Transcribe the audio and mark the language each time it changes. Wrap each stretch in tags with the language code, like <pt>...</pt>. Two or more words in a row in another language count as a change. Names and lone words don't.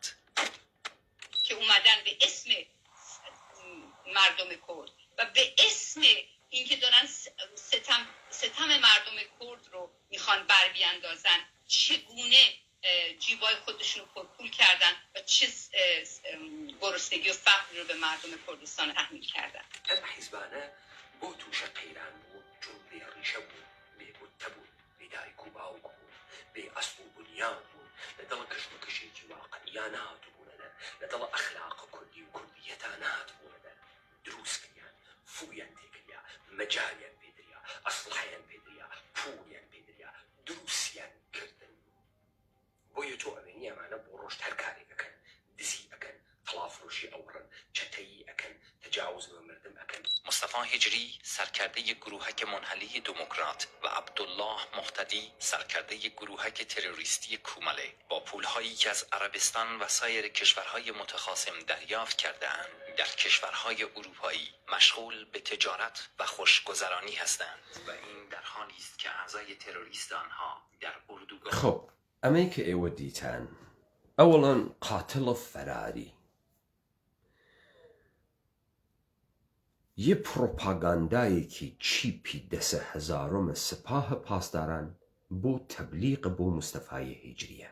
<fa>که اومدن به اسم مردم کرد و به اسم اینکه دارن ستم مردم کرد رو میخوان بر بیاندازن چگونه جیبای خودشون رو پرپول کردن و چه گرسنگی و فقر رو به مردم کردستان تحمیل کردن.</fa> <ckb>ئەم حیزبانە بۆ تووشە قەیران بوو چون بێ ڕیشە بوون بێبوتە بوون بێدایک و باوک بوون بێ ئەسڵ و بنیان بوون لەدڵ کەشمکەشێکی واقعیان هاتبوونەدە لەدڵ ئەخلاق کوردی و کوردیەتان هاتبوونەدە دروستکردیان فویان تێکریا مەجاریان پێدریا ئەسڵحیان پێدریا پولیان پێدریا دروستیان کردن بۆیە تۆ ئەوێنی ئەمانە بۆ ڕۆژ هەر کارێک ئەکەن دزی ئەکەن تەڵافرۆشی ئەو بمڕن چەتەیی ئەکەن تجاوز بە مردم ئەکەن.</ckb> <fa>مصطفی هجری سرکرده گروهک منحلی دموکرات و عبدالله مهتدی سرکرده گروهک تروریستی کومله با پولهایی که از عربستان و سایر کشورهای متخاصم دریافت کرده‌اند در کشورهای اروپایی مشغول به تجارت و خوشگذرانی هستند و این در حالی است که اعضای تروریست آنها در اردوگاه.</fa> <ckb>خب ئەمەی کە ئێوە دیتان ئەوەڵەن قاتڵە فەراری یە پرۆپاگاندایەکی چیپی دەسە هەزارۆمە سپاهە پاسداران بۆ تەبلیغ بۆ مستەفای هیجریە.</ckb>